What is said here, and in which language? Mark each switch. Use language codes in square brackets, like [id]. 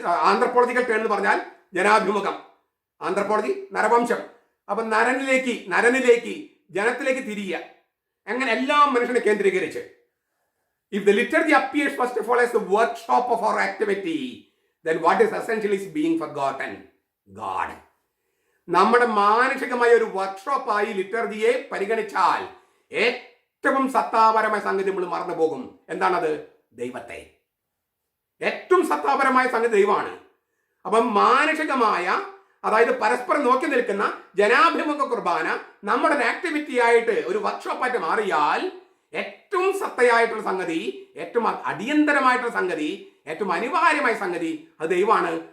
[ml] Anthropological turn എന്ന് പറഞ്ഞാൽ ജനാഭിമുഖം, anthropology നരവംശം. അപ്പൊ നരനിലേക്ക് ജനത്തിലേക്ക് തിരിയുക, അങ്ങനെ എല്ലാം മനുഷ്യനെ കേന്ദ്രീകരിച്ച്. [en] If the liturgy appears first of all as the workshop of our activity, then what is essentially is being forgotten? God. [ml] നമ്മുടെ മാനുഷികമായ ഒരു വർക്ക്ഷോപ്പായി ലിറ്റർജിയെ പരിഗണിച്ചാൽ ഏറ്റവും സത്താപരമായ സംഗതി നമ്മൾ മറന്നു പോകും. എന്താണത്? ദൈവത്തെ. ഏറ്റവും സത്താപരമായ സംഗതി ദൈവമാണ്. അപ്പം മാനുഷികമായ, അതായത് പരസ്പരം നോക്കി നിൽക്കുന്ന ജനാഭിമുഖ കുർബാന നമ്മുടെ ഒരു ആക്ടിവിറ്റി ആയിട്ട്, ഒരു വർക്ക്ഷോപ്പായിട്ട് മാറിയാൽ ഏറ്റവും സത്തയായിട്ടുള്ള സംഗതി, ഏറ്റവും അടിയന്തരമായിട്ടുള്ള സംഗതി, ഏറ്റവും അനിവാര്യമായ സംഗതി അത് ദൈവമാണ്.